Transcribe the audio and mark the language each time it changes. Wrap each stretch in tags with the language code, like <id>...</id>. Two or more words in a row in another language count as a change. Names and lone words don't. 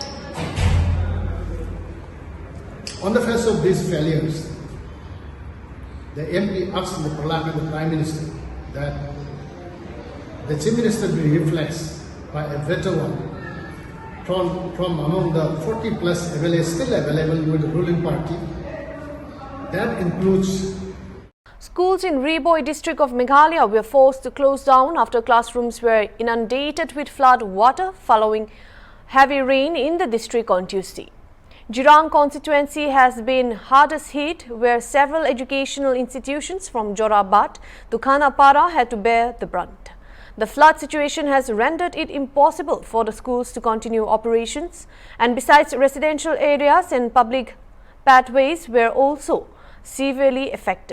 <en>On the face of these failures, the MP asked the Parliament, the Prime Minister, that the Chief Minister be replaced by a better one from among the 40 plus MLAs still available with the ruling party. That includes Schools in Ri-Bhoi district of Meghalaya were forced to close down after classrooms were inundated with flood water following heavy rain in the district on Tuesday. Jirang constituency has been hardest hit, where several educational institutions from Jorabad to Khanapara had to bear the brunt. The flood situation has rendered it impossible for the schools to continue operations, and besides, residential areas and public pathways were also severely affected.</en>